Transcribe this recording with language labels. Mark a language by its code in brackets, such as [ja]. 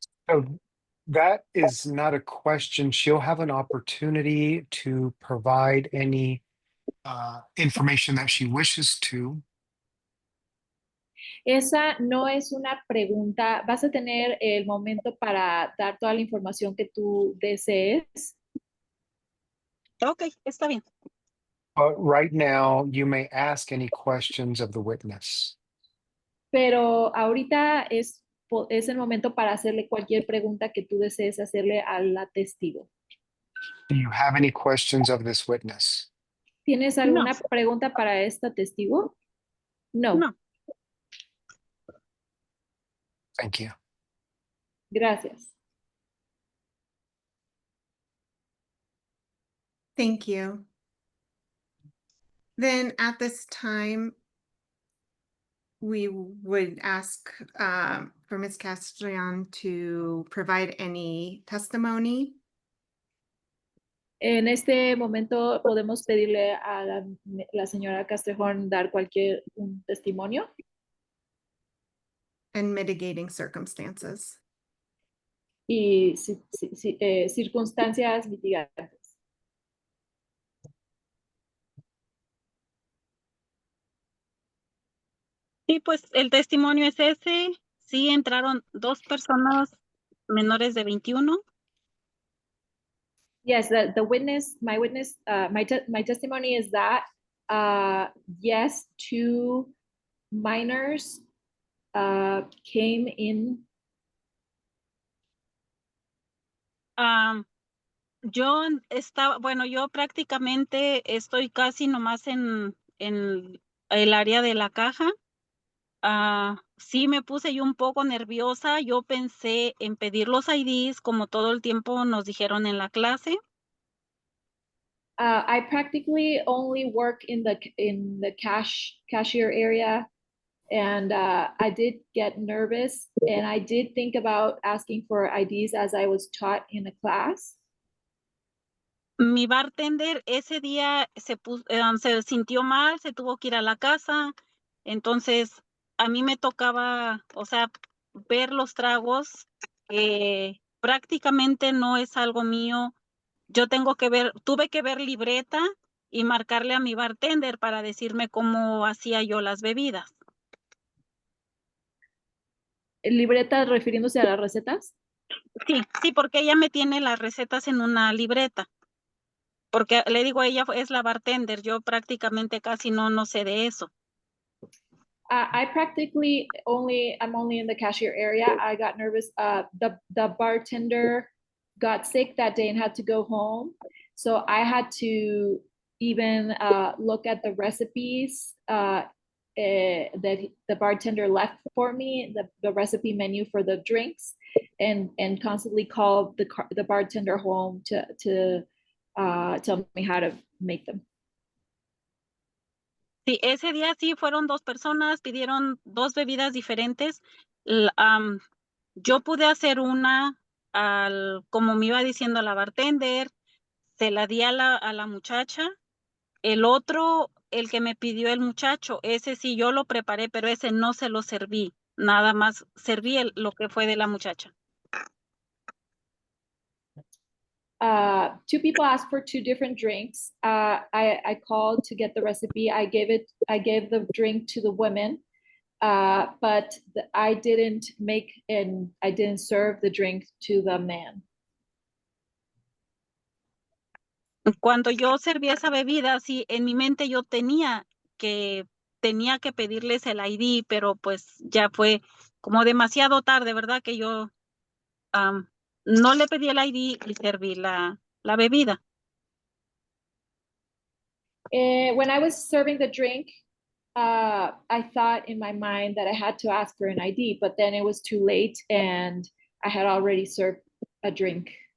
[en] So that is not a question. She'll have an opportunity to provide any information that she wishes to. [es] Esa no es una pregunta. Vas a tener el momento para dar toda la información que tú desees. Ok, está bien. [en] But right now, you may ask any questions of the witness. [es] Pero ahorita es el momento para hacerle cualquier pregunta que tú desees hacerle a la testigo. [en] Do you have any questions of this witness? [es] ¿Tienes No. alguna pregunta para esta testigo? No. No. [en] Thank you. [es] Gracias. [en] Thank you. Then at this time, we would ask for Ms. Castellan to provide any testimony. [es] En este momento podemos pedirle a la señora Castrejón dar un testimonio [en] And mitigating circumstances. [es] y circunstancias mitigantes. Sí, pues el testimonio es ese. Sí, entraron 2 personas menores de 21. [en] Yes, my testimony is that, yes, 2 minors came in. [es] Yo prácticamente estoy casi nomás en el área de la caja. Sí me puse yo un poco nerviosa. Yo pensé en pedir los IDs como todo el tiempo nos dijeron en la clase. [en] I practically only work in the cashier area, and I did get nervous, and I did think about asking for IDs as I was taught in the class. [es] Mi bartender ese día se sintió mal, se tuvo que ir a la casa. Entonces, a mí me tocaba, o sea, ver los tragos, prácticamente no es algo mío. Yo tuve que ver libreta y marcarle a mi bartender para decirme cómo hacía yo las bebidas. ¿Libreta refiriéndose a las recetas? Sí, porque ella me tiene las recetas en una libreta. Porque le digo, ella es la bartender, yo prácticamente casi no sé de eso. [en] I'm only in the cashier area. I got nervous. The bartender got sick that day and had to go home. So I had to even look at the recipes that the bartender left for me, the recipe menu for the drinks, and constantly call the bartender home to tell me how to make them. [es] Sí, ese día sí fueron 2 personas, pidieron 2 bebidas diferentes. Yo pude hacer una, como me iba diciendo la bartender, se la di a la muchacha. El otro, el que me pidió el muchacho, ese sí yo lo preparé, pero ese no se lo serví. Nada más serví lo que fue de la muchacha. [en] Two people asked for 2 different drinks. I called to get the recipe. I gave the drink to the women, but I didn't I didn't serve the drink to the man. [es] Cuando yo serví esa bebida, sí, en mi mente yo que tenía que pedirles el ID, pero pues ya fue como demasiado tarde, ¿verdad? Que yo no le pedí el ID y serví la bebida. [en] When I was serving the drink, I thought in my mind that I had to ask for an ID, but then it was too late and I had already served a drink.